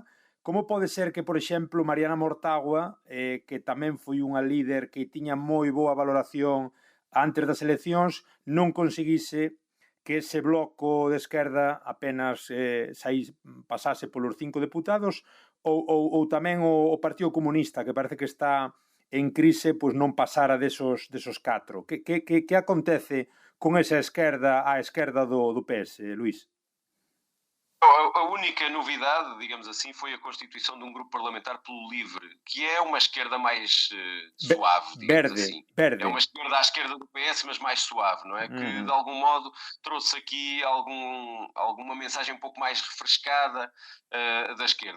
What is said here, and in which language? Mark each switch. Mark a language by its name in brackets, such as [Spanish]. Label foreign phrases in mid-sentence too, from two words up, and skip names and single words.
[Galician] Como pode ser que, por exemplo, Mariana Mortágua, que tamén foi unha líder que tiña moi boa valoración antes das eleccións, non conseguise que ese bloco de esquerda apenas pasase polos 5 deputados, ou tamén o Partido Comunista, que parece que está en crise, pois non pasara desos 4. Que acontece con esa esquerda, a esquerda do PS, Luís? [Portuguese] A única novidade, digamos assim, foi a constituição de um grupo parlamentar pelo LIVRE, que é uma esquerda mais suave, digamos assim. Verde. É uma esquerda à esquerda do PS, mas mais suave, não é? Que, de algum modo, trouxe aqui alguma mensagem um pouco mais refrescada da esquerda.